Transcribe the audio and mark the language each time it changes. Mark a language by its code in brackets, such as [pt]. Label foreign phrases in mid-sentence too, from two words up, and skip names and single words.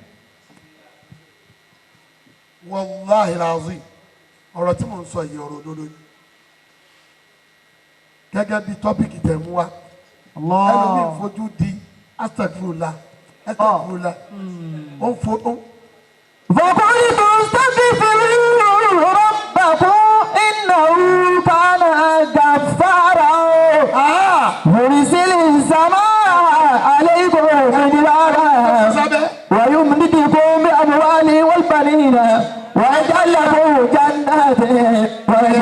[ar] والله لازم [yo] ọ̀rọ̀ tí mò ń sọ yìí ọ̀rọ̀ òdodo ni gẹ́gẹ́ bí tọ́pìkì tẹ̀ mú wa ẹlòmíì fojú di astagfirullah ó ń fo ó. [ar] فقلتم استغفروا ربكم إنه كان غفارا يرسل السماء عليكم مدرارا ويمددكم بأموال والبنين ويجعل لكم جنات